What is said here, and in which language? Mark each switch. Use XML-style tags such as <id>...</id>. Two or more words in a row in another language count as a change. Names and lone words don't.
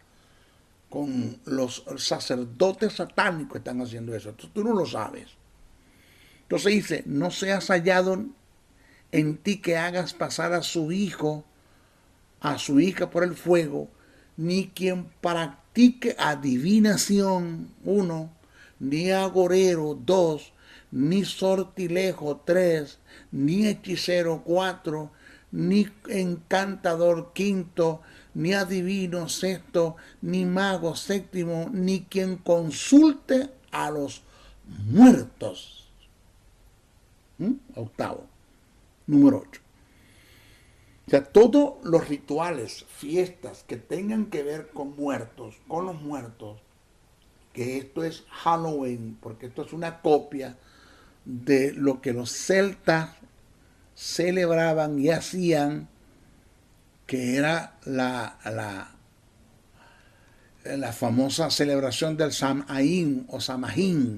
<es>Con los sacerdotes satánicos están haciendo eso. Tú no lo sabes. Entonces dice, no seas hallado en ti que hagas pasar a su hijo, a su hija por el fuego, ni quien practique adivinación, 1, ni agorero, 2, ni sortilejo, 3, ni hechicero, 4, ni encantador, 5, ni adivino, 6, ni mago, 7, ni quien consulte a los muertos. 8. Número 8. O sea, todos los rituales, fiestas que tengan que ver con muertos, con los muertos, que esto es Halloween, porque esto es una copia de lo que los celtas celebraban y hacían, que era la famosa celebración del Samhain o Samhain.</es>